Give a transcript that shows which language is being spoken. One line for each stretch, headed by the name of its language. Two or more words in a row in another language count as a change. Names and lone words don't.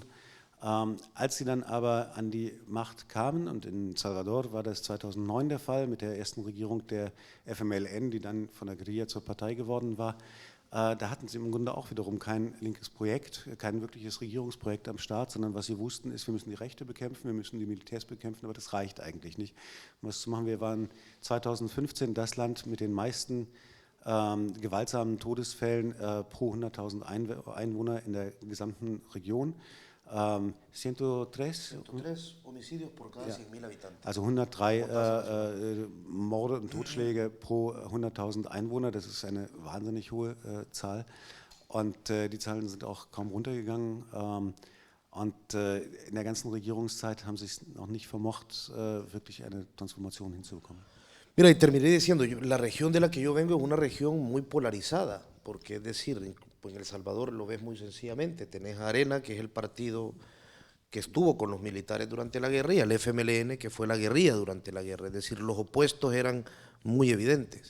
German: Als sie dann aber an die Macht kamen, und in Salvador war das 2009 der Fall mit der ersten Regierung der FMLN, die dann von der Guerilla zur Partei geworden war, da hatten sie im Grunde auch wiederum kein linkes Projekt, kein wirkliches Regierungsprojekt am Start, sondern was sie wussten ist, wir müssen die Rechte bekämpfen, wir müssen die Militärs bekämpfen, aber das reicht eigentlich nicht. Um was zu machen, wir waren 2015 das Land mit den meisten gewaltsamen Todesfällen pro 100.000 Einwohner in der gesamten Region.
Spanish: 103 homicidios por cada 100.000 habitantes.
German: Also 103 Morde und Totschläge pro 100.000 Einwohner, das ist eine wahnsinnig hohe Zahl und die Zahlen sind auch kaum runtergegangen. Und in der ganzen Regierungszeit haben sie es noch nicht vermocht, wirklich eine Transformation hinzubekommen.
Spanish: Mira, y terminé diciendo, la región de la que yo vengo es una región muy polarizada, porque es decir, en El Salvador lo ves muy sencillamente, tenés a Arena, que es el partido que estuvo con los militares durante la guerra, y al FMLN, que fue la guerrilla durante la guerra, es decir, los opuestos eran muy evidentes.